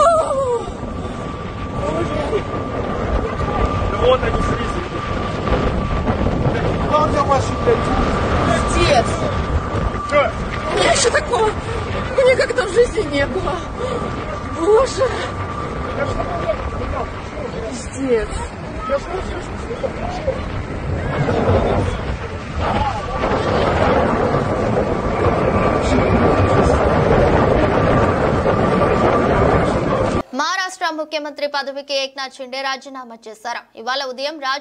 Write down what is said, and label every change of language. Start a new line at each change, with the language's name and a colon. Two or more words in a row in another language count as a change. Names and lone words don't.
Russian: Вот они слизли. Как ваши блядь? Отец! Что? У меня еще такого никогда в жизни не было. Боже! Пиздец!
Telugu: మహారాష్ట్ర ముఖ్యమంత్రి పదవికి ఏక్నాథ్ షిండే రాజీనామా చేశారు ఇవాళ ఉదయం రాజ్